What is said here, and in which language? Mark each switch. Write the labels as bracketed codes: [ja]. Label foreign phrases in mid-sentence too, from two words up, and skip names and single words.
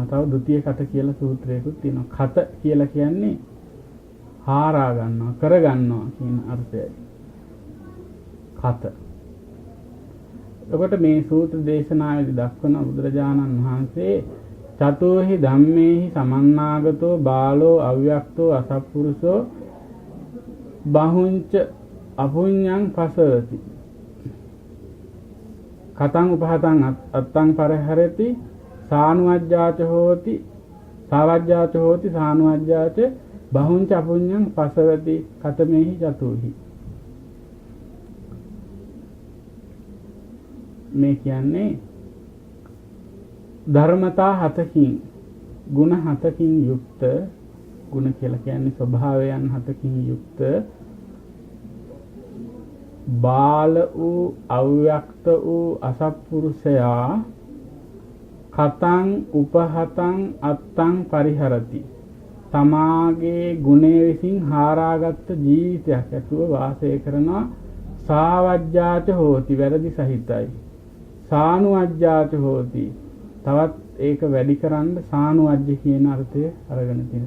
[si] තව ဒုတိ ය කත කියලා සූත්‍රයකුත් තියෙනවා. කත කියලා කියන්නේ හාරා ගන්නවා, කර ගන්නවා කියන අර්ථයයි. කත. එතකොට මේ සූත්‍ර දේශනාවේදී දක්වන බුදුරජාණන් වහන්සේ [pi] චතෝහි ධම්මේහි සමන්නාගතෝ බාලෝ අව්‍යක්තෝ අසත්පුරුෂෝ බහුංච අපුඤ්ඤං පසවති. කතං උපහතං අත්තං පරහරති සානුවජ්ජාච හෝති සාවජ්ජාච හෝති සානුවජ්ජාච බහුංච අපුඤ්ඤං පසවති කතමේහි චතුහි. [si] මේ කියන්නේ ධර්මතා හතකින් ගුණ හතකින් යුක්ත, ගුණ කියලා කියන්නේ ස්වභාවයන් හතකින් යුක්ත බාල වූ අව්‍යක්ත වූ අසත්පුරුෂයා [pi] කතං උපහතං අත්තං පරිහරති. [si] තමාගේ ගුණය විසින් හාරාගත් ජීවිතයක් ඇතුව වාසය කරන [pi] සාවජ්ජාච හෝති [si] වැරදි සහිතයි. [pi] සානුවජ්ජාච හෝති [si] තවත් ඒක වැඩි කරන්න සානුවජ්ජ කියන අර්ථය අරගෙන තියෙනවා.